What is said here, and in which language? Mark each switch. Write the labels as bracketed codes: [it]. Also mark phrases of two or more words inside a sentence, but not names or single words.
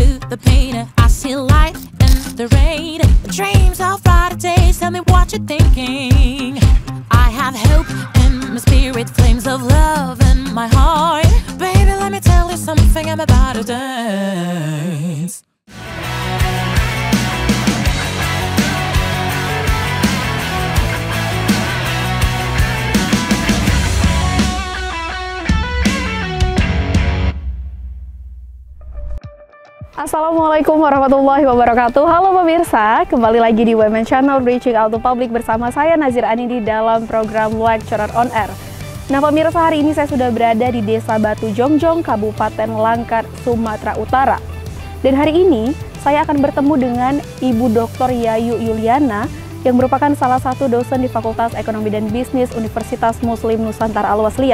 [en] the pain. I see light in the rain. Dreams of brighter days. Tell me what you're thinking. I have hope in my spirit, flames of love in my heart. Baby, let me tell you something. I'm about to dance. [ar] السلام عليكم ورحمة الله وبركاته. [id] Halo pemirsa, kembali lagi di Women Channel Reaching Out to Public bersama saya Nazir Anindi dalam program Lecturer on Air. Nah pemirsa, hari ini saya sudah berada di Desa Batu Jongjong, Kabupaten Langkat, Sumatera Utara. Dan hari ini saya akan bertemu dengan Ibu Dr. Yayu Yuliana yang merupakan salah satu dosen di Fakultas Ekonomi dan Bisnis Universitas Muslim Nusantara Al-Wasliyah.